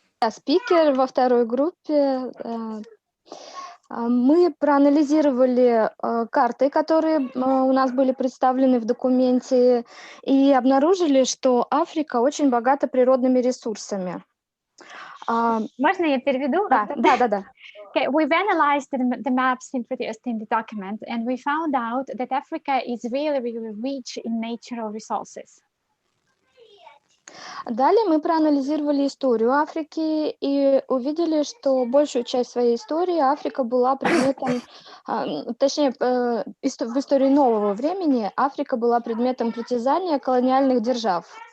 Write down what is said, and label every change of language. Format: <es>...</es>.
<ru>Спикер во второй группе. Мы проанализировали карты, которые у нас были представлены в документе, и обнаружили, что Африка очень богата природными ресурсами. Можно я переведу? Да.</ru> <en>Okay, we've analyzed the maps introduced in the document, and we found out that Africa is really, really rich in natural resources.</en> <ru>Далее мы проанализировали историю Африки и увидели, что большую часть своей истории Африка была предметом, точнее, в истории нового времени Африка была предметом притязания колониальных держав.</ru>